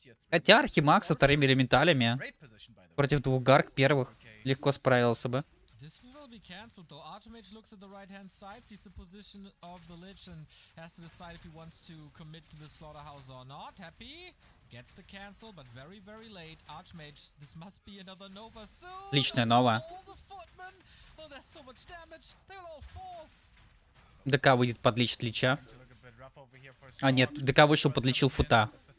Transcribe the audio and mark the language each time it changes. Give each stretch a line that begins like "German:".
Russian: Хотя Архимаг со вторыми элементалями против 2 гарг первых легко справился бы.
English: will be cancelled though. Archmage looks at the right hand side, sees the position of the Lich and has to decide if he wants to commit to the slaughterhouse or not. Happy gets the cancel, but very, very late. Archmage, this must be another Nova soon.
Russian: Отличная Нова.
English: All the footmen. Oh, that's so much damage. They will all fall.
Russian: ДК выйдет, подлечит Лича. А нет, ДК вышел, подлечил Фута.